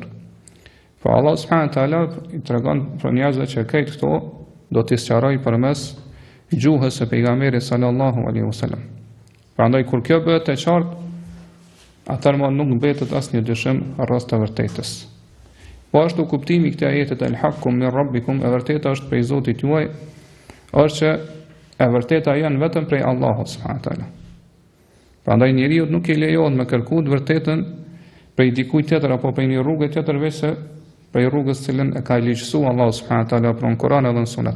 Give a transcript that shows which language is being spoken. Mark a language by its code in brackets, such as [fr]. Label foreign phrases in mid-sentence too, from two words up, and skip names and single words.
[sq] Pra Allah [ar] سبحانه وتعالى [sq] i tregon për njerëzve që këtë këto do t'i sqarojë përmes gjuhës së pejgamberit [ar] صلى الله عليه وسلم. [sq] Prandaj kur kjo bëhet e qartë, atëherë nuk mbetet asnjë dyshim rreth të vërtetës. Po ashtu kuptimi i këtij ajeti [ar] الحق من ربكم, [sq] e vërteta është prej Zotit juaj, është që e vërteta janë vetëm prej Allahut [ar] سبحانه وتعالى. [sq] Prandaj njeriu nuk i lejohet me kërkuar të vërtetën prej dikujt tjetër apo prej një rrugë tjetër veçse prej rrugës cilën e ka ligjësuar Allahu [ar] سبحانه وتعالى [sq] në Kur'an edhe në Sunet.